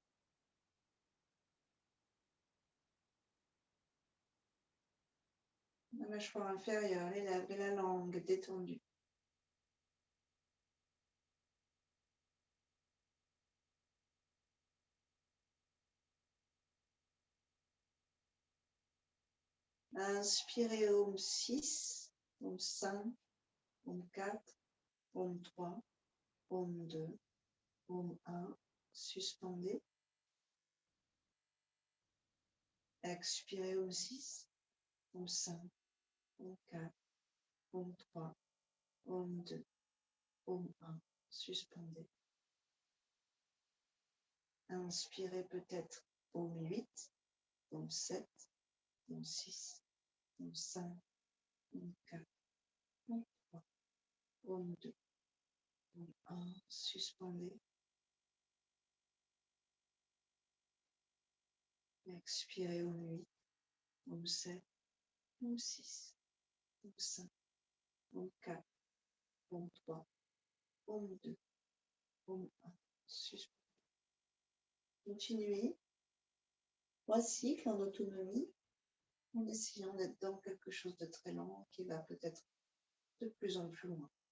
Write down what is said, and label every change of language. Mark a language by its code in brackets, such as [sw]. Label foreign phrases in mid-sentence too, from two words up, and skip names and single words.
[fr] La mâchoire inférieure et la langue détendue. Inspirez Om 6, Om 5, Om 4, Om 3, Om 2, Om 1. Suspendez. Expirez Om 6, Om 5, Om 4, Om 3, Om 2, Om 1. Suspendez. Inspirez peut-être Om 8, Om 7, Om 6, Om 5, Om 4, Om 3, Om 2, Om 1. Suspendez. Expirez Om 8, Om 7, Om 6, Om 5, Om 4, Om 3, Om 2, Om 1. Suspendez. Continuez 3 cycles en autonomie en essayant d'être dans quelque chose de très lent qui va peut-être de plus en plus loin.